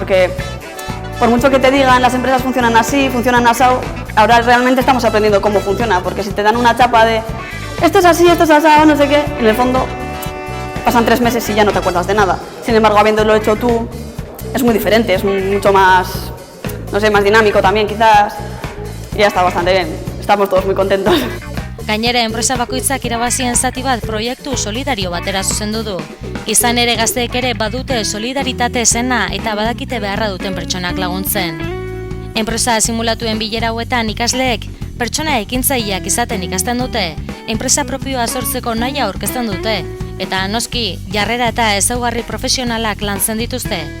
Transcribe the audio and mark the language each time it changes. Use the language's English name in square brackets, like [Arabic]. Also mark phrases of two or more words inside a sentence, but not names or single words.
[Spanish] Porque por mucho que te digan las empresas funcionan así, funcionan asado, ahora realmente estamos aprendiendo cómo funciona, porque si te dan una chapa de esto es así, esto es asado, no sé qué, en el fondo pasan 3 meses y ya no te acuerdas de nada. Sin embargo, habiéndolo hecho tú, es muy diferente, es mucho más, no sé, más dinámico también quizás, y ya está bastante bien, estamos todos muy contentos. [Basque] Gainera, enpresa bakoitzak irabazien zati bat proiektu solidario batera zuzendu du. Izan ere gazteek ere badute solidaritate zena eta badakite beharra duten pertsonak laguntzen. Enpresa simulatuen bilera hauetan ikasleek pertsona ekintzaileak izaten ikasten dute, enpresa propioa sortzeko nahia aurkezten dute, eta noski jarrera eta ezaugarri profesionalak lantzen dituzte.